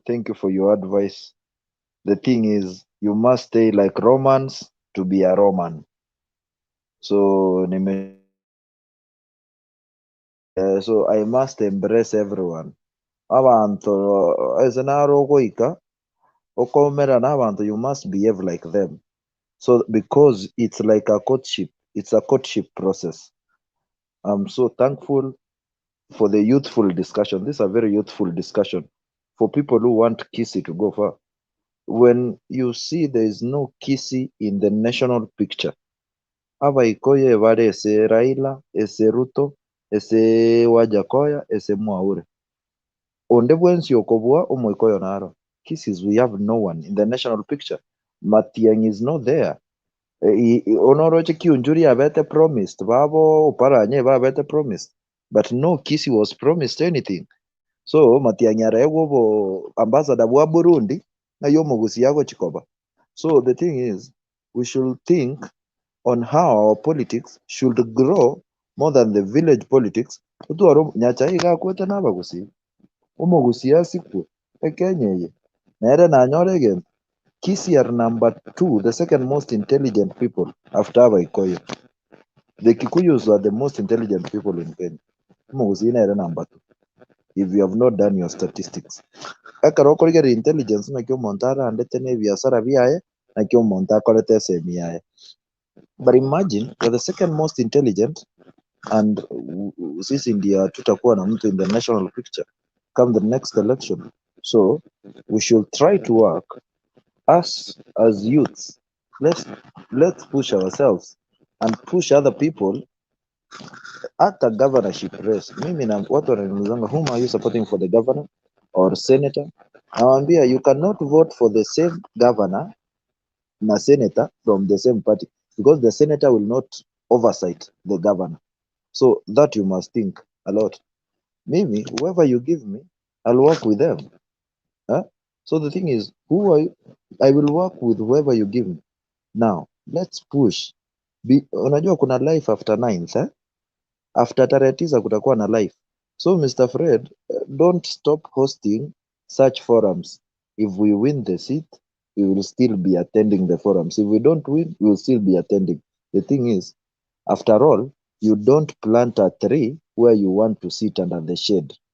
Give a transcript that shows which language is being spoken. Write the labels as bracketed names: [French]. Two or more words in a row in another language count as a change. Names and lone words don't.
[English] Thank you for your advice. The thing is, you must stay like Romans to be a Roman. So so I must embrace everyone. [Gusii] Abantu [English] as an [Gusii] arogoika okomera n'abantu, [English] you must behave like them. So because it's like a courtship, it's a courtship process. I'm so thankful for the youthful discussion. This is a very youthful discussion for people who want Kisi to go far. When you see there is no Kisi in the national picture, [Gusii] aba ikoye vare ese Raila, ese Ruto, ese Wajakoya, ese Mwaure. Onde bwensi okobua omoikoyo naro. [English] Kisses, we have no one in the national picture. Matiang is not there. [Gusii] Onoroche Kiunjuri abete promised. Babo Paranye abete promised. [English] But no Kisi was promised anything. [Gusii] So Matiang yarewo ambassador wa Burundi na yomogusi yago chikoba. [English] So the thing is, we should think on how our politics should grow more than the village politics. [Gusii] Utuaro nyacha iga kwete nabagusi. Umogusi yasiku ekenyeye. Nere na nyore again. [English] Kisi are number 2, the second most intelligent people after Abaikoyo. The Kikuyus are the most intelligent people in Kenya. [Gusii] Umogusi nere number 2. [English] If you have not done your statistics. [Gusii] Akaroko [English] get intelligence [Gusii] na kyo montara and letene biasara biae na kyo monta kolete se miae. [English] But imagine you're the second most intelligent and [Swahili] sisi India tutakuwa na mtu [English] in the national picture come the next election. So we should try to work us as youths. Let's push ourselves and push other people at the governorship race. [Swahili] Mimi na watu wananizanga, [English] whom are you supporting for the governor or senator? Nawambia you cannot vote for the same governor na senator from the same party because the senator will not oversight the governor. So that you must think a lot. Mimi, whoever you give me, I'll work with them. Huh? So the thing is, who are you? I will work with whoever you give me. Now, let's push. [Swahili] Unajua kuna [English] life after 9th, eh? After [Swahili] tarehe 9 kutakuwa na [English] life. So Mr. Fred, don't stop hosting such forums. If we win the seat, we will still be attending the forums. If we don't win, we will still be attending. The thing is, after all, you don't plant a tree where you want to sit under the shade.